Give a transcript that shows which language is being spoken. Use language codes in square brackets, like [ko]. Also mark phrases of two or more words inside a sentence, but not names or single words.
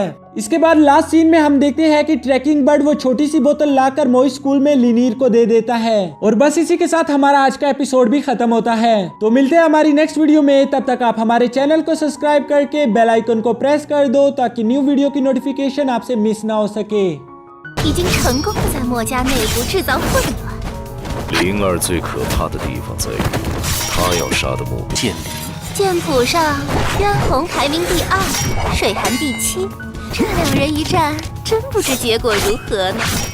[hi] इसके बाद [en] last scene [hi] में हम देखते हैं कि ट्रैकिंग बर्ड वो छोटी सी बोतल लाकर मोई स्कूल में लिनीर को दे देता है और बस इसी के साथ हमारा आज का एपिसोड भी खत्म होता है। तो मिलते हैं हमारी [en] next video [hi] में, तब तक आप हमारे चैनल को सब्सक्राइब करके [en] bell icon [hi] को प्रेस कर दो ताकि [en] new video [hi] की नोटिफिकेशन आपसे मिस ना हो सके। [zh] 已经成功的在墨家内部制造混乱。灵儿最可怕的地方在于，她要杀的目标剑灵。剑谱上，渊红排名第2，水寒第7，这两人一战，真不知结果如何呢。